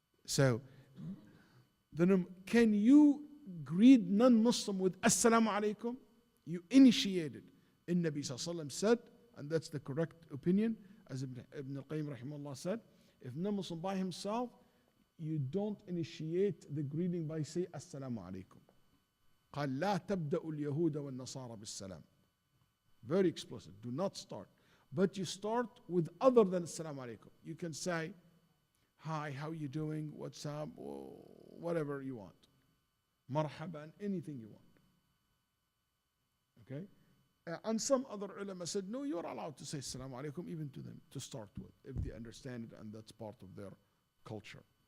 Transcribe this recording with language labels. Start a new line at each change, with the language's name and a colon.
English: So, then can you greet non-Muslim with Assalamu alaikum? You initiated. And Nabi sallallahu alaihi wasallam said, and that's the correct opinion, as Ibn al-Qayyim rahimahullah said, if non-Muslim by himself, you don't initiate the greeting by say Assalamu alaikum.
Arabic: قال لا تبدأ اليهود والنصارى بالسلام.
English: Very explicit. Do not start. But you start with other than Assalamu alaikum. You can say, hi, how you doing? What's up? Whatever you want. Marhaban, anything you want. Okay? And some other ulama said, no, you're allowed to say Assalamu alaikum even to them, to start with, if they understand it and that's part of their culture.